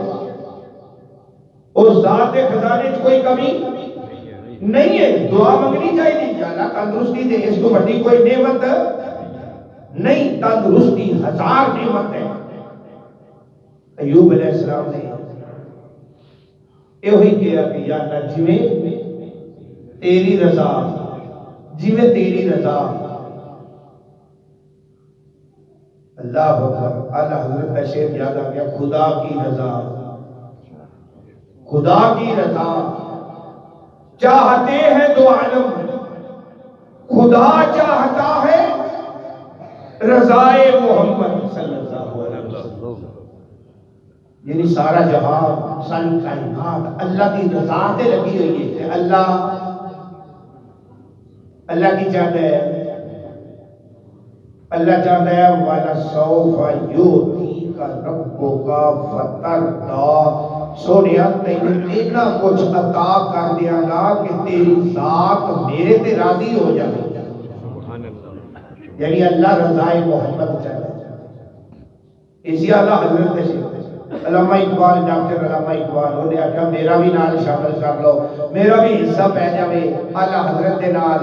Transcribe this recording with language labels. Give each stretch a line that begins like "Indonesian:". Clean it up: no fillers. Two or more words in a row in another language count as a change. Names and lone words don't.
Urdu: اس ذات کے خزانے چ کوئی کمی نہیں ہے، دعا منگنی چاہیے یا اللہ تندرستی دے، اس کو بڑی کوئی نعمت نہیں، تندرستی ہزار نعمت ہے۔ ایوب
Arabic: علیہ السلام
Urdu: نے یہ ہوئی کیا کہ یا اللہ جویں تیری رضا، جویں تیری رضا۔
Arabic: اللہ اکبر،
Urdu: اللہ حضرت کا شعر یاد آ گیا، خدا کی رضا، خدا کی رضا چاہتے ہیں دو عالم، خدا چاہتا ہے رضائے محمد
Arabic: صلی اللہ علیہ وسلم۔
Urdu: یعنی سارا جہان، ساری کائنات اللہ کی رضا تے لگی ہوئی ہے کہ اللہ کی چاہتا ہے، اللہ چاہتا ہے
Arabic: وَلَسَوْفَ يُؤْتِيكَ رَبُّكَ فَتَرْضَىٰ،
Punjabi: سونیا تینوں اتنا کچھ عطا کر دیا گا کہ تیری ذات میرے تے راضی ہو جائے۔ یعنی اللہ رضائے محمد چاہتا ہے. اسی اعلیٰ حضرت نے علامہ اقبال، ڈاکٹر علامہ اقبال انہیں آخیا میرا بھی نال شامل کر لو، میرا بھی حصہ پہ جاوے اعلیٰ حضرت کے نال.